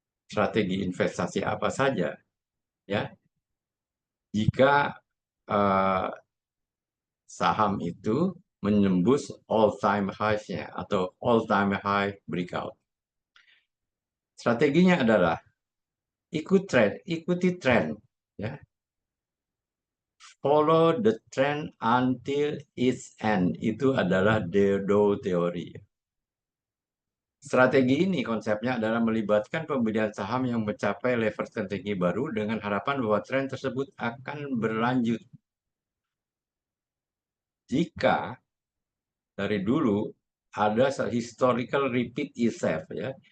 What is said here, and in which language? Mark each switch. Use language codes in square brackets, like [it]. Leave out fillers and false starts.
[id] Strategi investasi apa saja ya? Jika eh, saham itu menembus all time highs-nya atau [en] all time high breakout. [id] Strateginya adalah ikuti tren ya. [en] Follow the trend until its end. [id] Itu adalah Dow Theory. Strategi ini konsepnya adalah melibatkan pembelian saham yang mencapai level tertinggi baru dengan harapan bahwa tren tersebut akan berlanjut. Jika dari dulu ada [en] historical repeat itself [id] ya.